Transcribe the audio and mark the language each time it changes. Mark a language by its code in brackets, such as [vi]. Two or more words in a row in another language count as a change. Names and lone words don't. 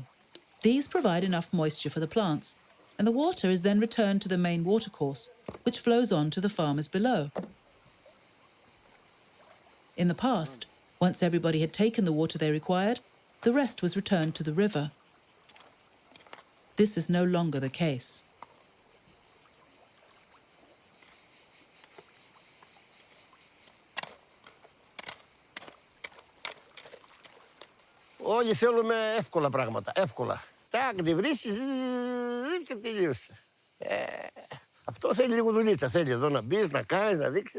[en] These provide enough moisture for the plants, and the water is then returned to the main watercourse, which flows on to the farmers below. In the past, once everybody had taken the water they required, the rest was returned to the river. This is no longer the case. [el] Όλοι θέλουμε εύκολα πράγματα, εύκολα. Τάκ, τη βρίσκεις και τελείωσε. Αυτό θέλει λίγο δουλίτσα, θέλει εδώ να μπεις, να κάνεις, να δείξεις.